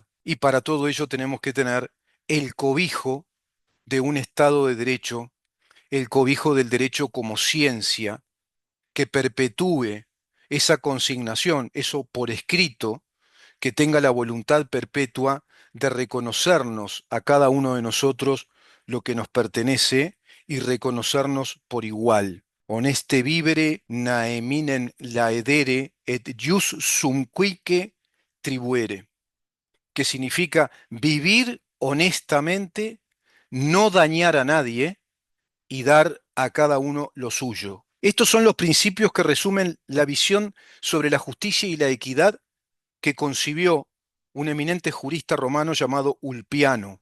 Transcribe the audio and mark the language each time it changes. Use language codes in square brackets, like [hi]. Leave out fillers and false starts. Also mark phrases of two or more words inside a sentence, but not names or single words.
[es] Y para todo ello tenemos que tener el cobijo de un Estado de Derecho, el cobijo del derecho como ciencia, que perpetúe esa consignación, eso por escrito, que tenga la voluntad perpetua de reconocernos a cada uno de nosotros lo que nos pertenece y reconocernos por igual. [la] Honeste vivere naeminen laedere et jus sum cuique tribuere, [es] que significa vivir honestamente, no dañar a nadie y dar a cada uno lo suyo. Estos son los principios que resumen la visión sobre la justicia y la equidad que concibió un eminente jurista romano llamado Ulpiano.